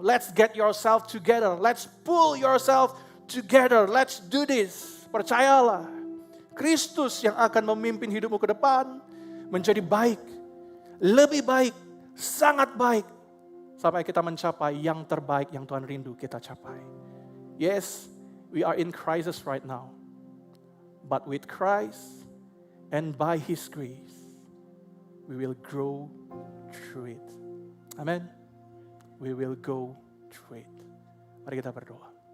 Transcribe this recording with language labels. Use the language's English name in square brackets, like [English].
[English] Let's get yourself together. Let's pull yourself together. Let's do this. [Indonesian] Percayalah. Kristus yang akan memimpin hidupmu ke depan menjadi baik. Lebih baik. Sangat baik. Sampai kita mencapai yang terbaik yang Tuhan rindu kita capai. [English] Yes, we are in crisis right now. But with Christ and by His grace, we will grow through it. Amen. We will go through it. [Indonesian] Mari kita berdoa.